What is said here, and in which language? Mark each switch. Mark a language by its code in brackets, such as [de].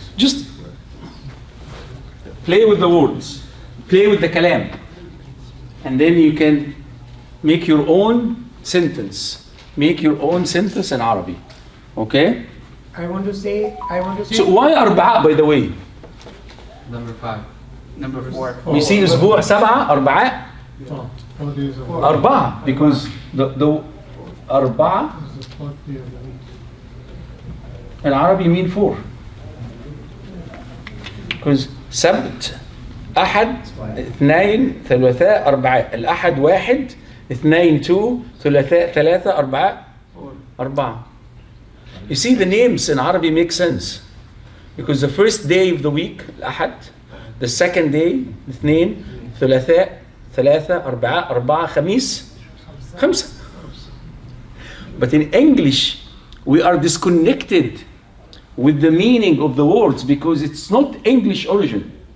[en] Just play with the words, play with the kalam, and then you can make your own sentence. Make your own sentence in Arabic. Okay? I want to say. So why أربعة, by the way? Number 5. Number 4. We see [ar] أسبوع سبعة أربعة أربعة [en] because the أربعة in Arabic mean 4 because [ar] سبت أحد اثنين ثلاثاء أربعة. الأحد واحد اثنين 2 ثلاثاء ثلاثة أربعة أربعة. [en] You see the names in Arabic make sense because the first day of the week الأحد, the second day [ar] اثنين ثلاثاء ثلاثة أربعة أربعة خميس خمسة. [en] But in English we are disconnected with the meaning of the words because it's not English origin.